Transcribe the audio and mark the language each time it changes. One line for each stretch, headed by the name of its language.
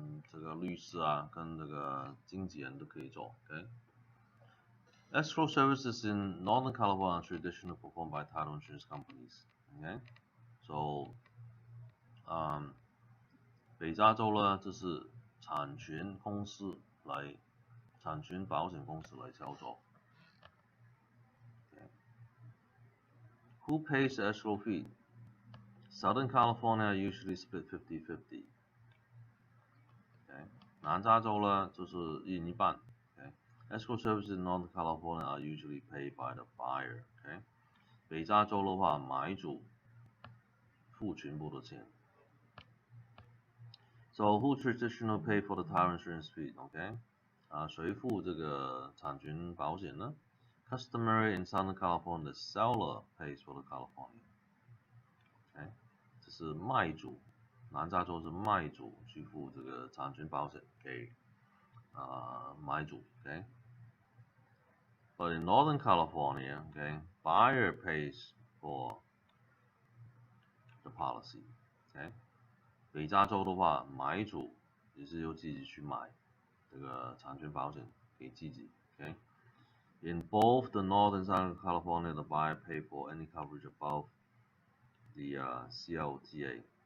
Chinese: 这个律师啊跟这个经纪人都可以做
English: Escrow services in Northern California are traditionally performed by title insurance companies, so
Chinese: 北加州呢就是产权保险公司来操作
English: Who pays the escrow fee? Southern California usually split 50-50.
Chinese: 南加州呢就是一人一半
English: Escrow services in Northern California are usually paid by the buyer.
Chinese: 北加州的话，买主付全部的钱。
English: So who traditionally pay for the title insurance fee?
Chinese: 谁付这个产权保险呢？
English: Customary in Southern California, the seller pays for the California.
Chinese: 这是卖主，南加州是卖主去付这个产权保险给买主
English: But in Northern California, buyer pays for the policy.
Chinese: 北加州的话，买主也是由自己去买这个产权保险给自己
English: In both the North and Southern California, the buyer pay for any coverage above the CLTA.